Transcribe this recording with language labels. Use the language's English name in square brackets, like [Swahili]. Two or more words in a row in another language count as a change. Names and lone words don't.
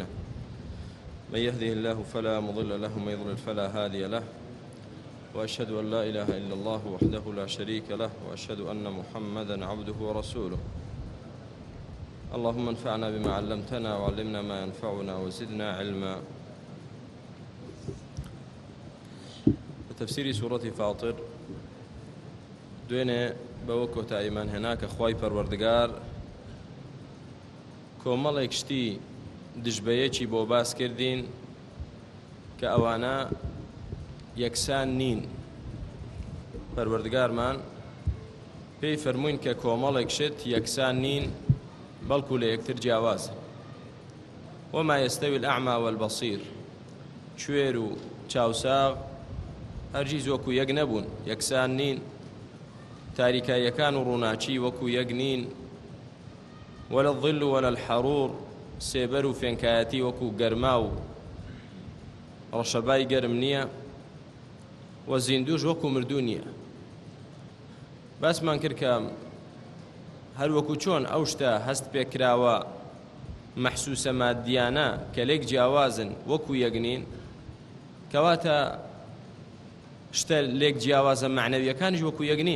[Arabic] من يهده الله فلا مضل له ومن يضلل فلا هادي له، وأشهد أن لا إله إلا الله وحده لا شريك له، وأشهد أن محمدا عبده ورسوله. اللهم انفعنا بما علمتنا وعلمنا ما ينفعنا وزدنا علما. تفسير سورة فاطر [Central Kurdish] دوێنێ بەوە کۆتاییمان هێنا کە خوای پەروەردگار کۆمەڵێک شتی دژبەیەکی بۆ باس کردین کە ئەوانە یەکسان نین. پەروەردگارمان پێی فەرمووین کە کۆمەڵێک شت یەکسان نین، بەڵکو لە یەکتر جیاوازن. [Arabic] وما يستوي الأعمى والبصير، [Central Kurdish] کوێر و چاوساغ هەرگیز وەکو یەک نەبوون، یەکسان نین. تاریکاییەکان و ڕووناچی وەکو یەک نین. [Arabic] ولا الظل ولا الحرور، [Central Kurdish] سێبەر و فێنکایەتی وەکو گەرما و ڕەشەبای گەرم نییە. و زیندوش وەکو مردوو نییە. باسمان کرد کە هەر وەکو چۆن ئەو شتە هەست پێکراوە مەحسوسە مادیانە کە لێک جیاوازن وەکو یەک نین، کەواتە شتە لێک جیاوازە معنەویەکانیش وەکو یەک نین.